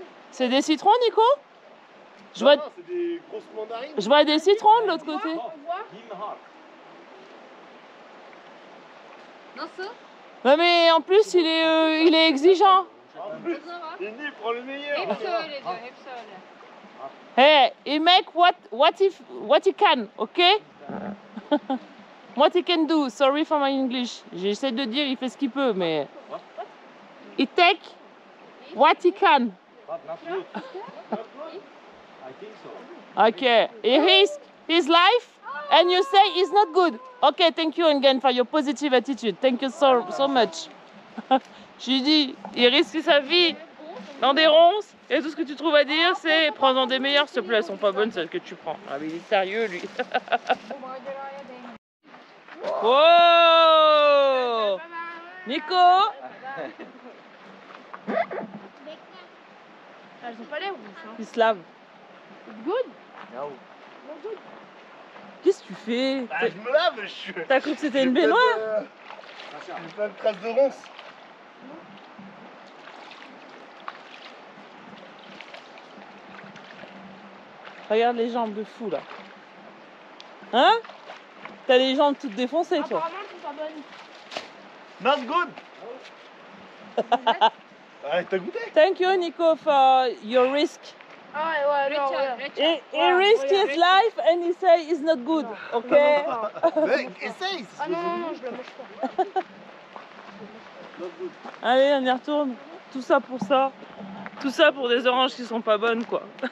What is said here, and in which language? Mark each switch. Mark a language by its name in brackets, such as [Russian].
[French] C'est des citrons, Nico? Je vois, Non, c'est des grosses mandarines. je vois des citrons de l'autre côté. [English] Give me heart. [Turkish] Nasıl? [French] Non mais en plus il est exigeant. En plus, [Turkish] Kızına bak. [French] Indy, prends le meilleur. [Turkish] Hepsi öyle diyor. Hepsi öyle. [English] Hey, he make what he can, okay? What he can do. Sorry for my English. [French] J'essaie de dire il fait ce qu'il peut, mais [English] he take what he can. But not good. I think so. Okay, he risk his life, and you say it's not good. Okay, thank you again for your positive attitude. Thank you so much. [French] Je lui dis, il risque sa vie dans des ronces, et tout ce que tu trouves à dire, c'est prends-en des meilleures, s'il te plaît, elles sont pas bonnes celles que tu prends. Ah mais il est sérieux lui. [Turkish] Bu maceraya değmiş. Oh, Nico. [French] Elles ont pas l'air rouges. Hein. Il se lave. [English] Good. [French] Qu'est-ce que tu fais? Bah, je me lave, je suis. T'as cru que c'était une J'ai plein baignoire? J'ai plein de traces de ronces. Regarde les jambes de fou là. Hein? T'as les jambes toutes défoncées toi. Apparemment, elles sont pas bonnes. [English] Not good. [French] Ah, t'as goûté? [English] Thank you Nico for your risk. [French] Ah ouais, non, [Turkish] Reçel, [French] ouais. [Turkish] reçel. [English] He risked his life and he say it's not good. Okay? [French] Mais essaye. Ah non, non, non, je le mange pas. [English] Not good. [French] Allez, on y retourne. Tout ça pour ça. Tout ça pour des oranges qui sont pas bonnes quoi.